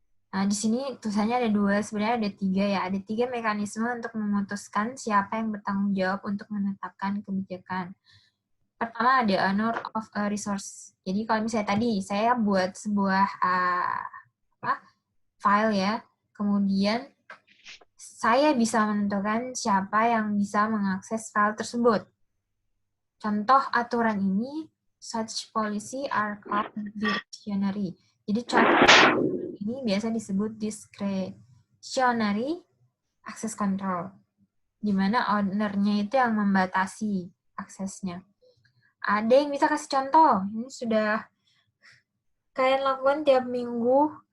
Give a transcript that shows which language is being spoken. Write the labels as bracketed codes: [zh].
[id] Nah, di sini tulisannya ada 2, sebenarnya ada 3 ya. Ada 3 mekanisme untuk memutuskan siapa yang bertanggung jawab untuk menetapkan kebijakan. Pertama, ada owner of a resource. Jadi kalau misalnya tadi saya buat sebuah file ya, kemudian saya bisa menentukan siapa yang bisa mengakses file tersebut. [en] Contoh aturan ini, such policy are called discretionary. [id] Jadi contoh ini biasa disebut discretionary access control, di mana owner-nya itu yang membatasi aksesnya. Ada yang bisa kasih contoh? Ini sudah kalian lakukan tiap minggu.